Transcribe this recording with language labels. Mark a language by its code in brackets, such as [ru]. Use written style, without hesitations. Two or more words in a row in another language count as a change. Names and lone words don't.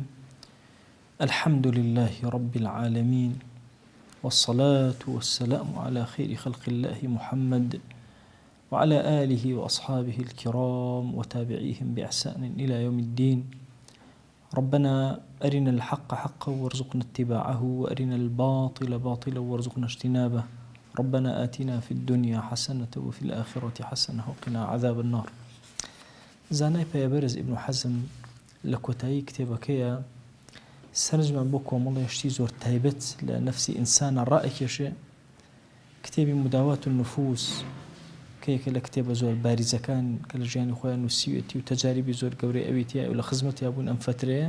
[ar] الحمد لله رب العالمين، والصلاة والسلام على خير خلق الله محمد وعلى آله وأصحابه الكرام وتابعيهم بإحسان إلى يوم الدين. ربنا أرنا الحق حقا وارزقنا اتباعه، وأرنا الباطل باطلا وارزقنا اجتنابه. ربنا آتنا في الدنيا حسنة وفي الآخرة حسنة وقنا عذاب النار. [ckb] زانای پێبەرز ئیبن حەزم لە کۆتایی کتێبەکەیە سەرنجمان بۆ کۆمەڵێشتی زۆر تایبەت لە نەفسی ئینسانە ڕائەکێشێ. کتێبی مداوات النفوس کە یەکە لە کتێبە زۆر باریزەکان کە لە ژیانی خۆیان نووسیوێتی و تەجاریبی زۆر گەورەی ئەوێتیایە و لە خزمەتیا بوون ئەم فترەیە.